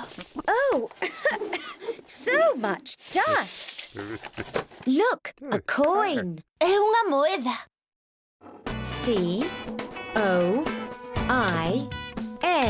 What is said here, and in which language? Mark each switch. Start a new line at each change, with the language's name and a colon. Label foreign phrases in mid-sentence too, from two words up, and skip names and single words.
English: Oh, so much dust. Look, a coin.
Galician: É unha moeda.
English: C-O-I-N.